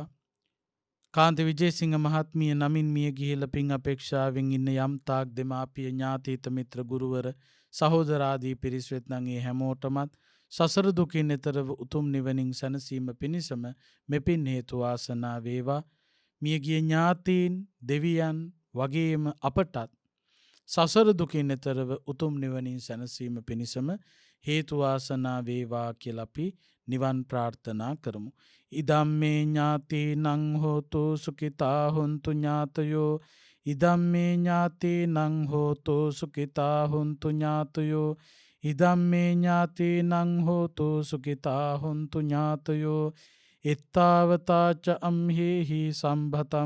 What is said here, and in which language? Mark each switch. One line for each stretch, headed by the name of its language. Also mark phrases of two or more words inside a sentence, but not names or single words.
Sinhala: කාන්ති විජේසිංහ මහත්මිය නමින් මිය ගිහිලා පින් අපේක්ෂාවෙන් ඉන්න යම් තාක් දෙමාපිය ඥාතීත මිත්‍ර ගුරුවර සහෝදරාදී පිරිස් වෙත්නම් ඒ හැමෝටමත් සසර දුකින් එතරව උතුම් නිවනින් සැනසීම පිණිසම මෙපින් හේතු වාසනා වේවා. මියගිය ඥාතීන් දෙවියන් වගේම අපටත් සසර දුකින් එතරව උතුම් නිවනින් සැනසීම පිණිසම හේතු වාසනා වේවා කියලා අපි නිවන් ප්‍රාර්ථනා කරමු.
Pali: ඉදම්මේ ඥාතීනං හෝතු සුඛිතා හොන්තු ඥාතයෝ ඉදම්මේ ඥාතීනං හෝතු සුඛිතා හොන්තු ඥාතයෝ ඉදම්මේ ඥාතීනං හෝතු සුඛිතා හොන්තු ඥාතයෝ එත්තාවතාච අම්හෙහි සම්භතම්